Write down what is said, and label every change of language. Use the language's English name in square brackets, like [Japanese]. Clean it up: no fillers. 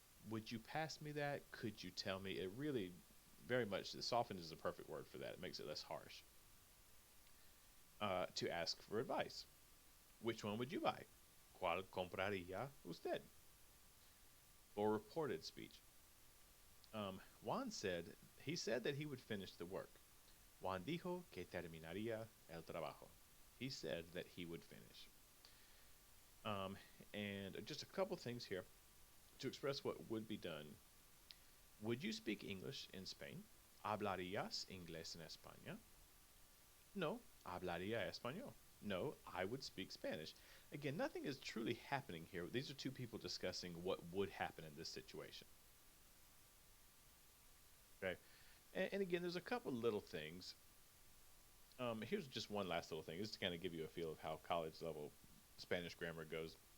[English] Would you pass me that? Could you tell me? It really, very much, softened is the perfect word for that. It makes it less harsh. To ask for advice. Which one would you buy? [Spanish] ¿Cuál compraría usted? [English] For reported speech. Juan said, he said that he would finish the work. [Spanish] Juan dijo que terminaría el trabajo. [English] He said that he would finish. And just a couple things here to express what would be done. Would you speak English in Spain? [Spanish] ¿Hablarías inglés en España? No, hablaría español. [English] No, I would speak Spanish. Again, nothing is truly happening here. These are two people discussing what would happen in this situation. Okay, and again, there's a couple little things. Here's just one last little thing, just to kind of give you a feel of how college level Spanish grammar goes.